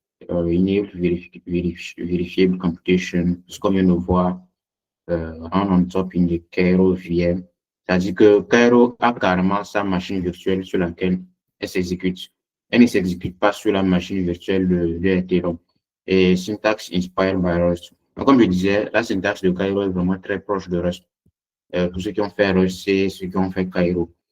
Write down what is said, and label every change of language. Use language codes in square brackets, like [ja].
[en] Enable verifiable computation, [fr] c'est comme on le voit [en] on top in the Cairo VM. [fr] C'est-à-dire que Cairo a carrément sa machine virtuelle sur laquelle elle s'exécute. Elle ne s'exécute pas sur la machine virtuelle de Ethereum. [en] Et syntax inspired by Rust. [fr] Donc, comme je disais, la syntaxe de Cairo est vraiment très proche de Rust. Pour ceux qui ont fait Rust, c'est ceux qui ont fait Cairo.